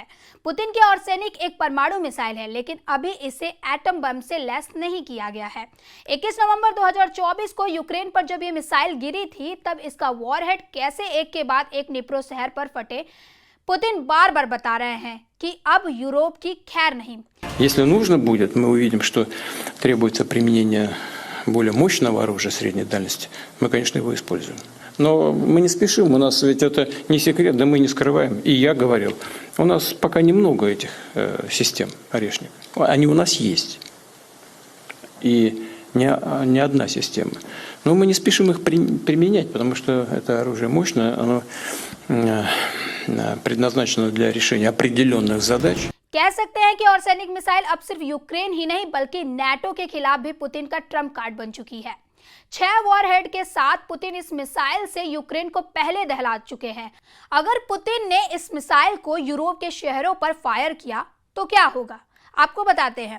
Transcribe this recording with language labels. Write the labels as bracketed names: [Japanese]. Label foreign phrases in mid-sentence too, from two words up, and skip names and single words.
[Hindi] पुतिन की ऑर्सेनिक एक परमाणु मिसाइल है, लेकिन अभी इसे [English] atom bomb [Hindi] से लैस नहीं किया गया है। 21 नवंबर 2024 को यूक्रेन पर जब ये मिसाइल गिरी थी, तब इसका वॉरहेड कैसे एक के बाद एक निप्रो शहर पर फटे, पुतिन बार बार बता रहे हैं कि अब यूरोप की खैर नहीं। [Russian] Если нужно будет, мы увидим, что требуется применение более мощного оружия средней дальности, мы, конечно, его используем. Но мы не спешим, у нас ведь это не секрет, да мы не скрываем. И я говорил, у нас пока немного этих систем орешник. Они у нас есть. И не одна система. Но мы не спешим их применять, потому что это оружие мощное, оно предназначено для решения определенных задач. [Hindi] कह सकते हैं कि ऑर्सेनिक मिसाइल अब सिर्फ यूक्रेन ही नहीं बल्कि नाटो के खिलाफ भी पुतिन का [English] trump card [Hindi] बन चुकी है। 6 वॉरहेड के साथ पुतिन इस मिसाइल से यूक्रेन को पहले दहला चुके हैं। अगर पुतिन ने इस मिसाइल को यूरोप के शहरों पर फायर किया तो क्या होगा, आपको बताते हैं।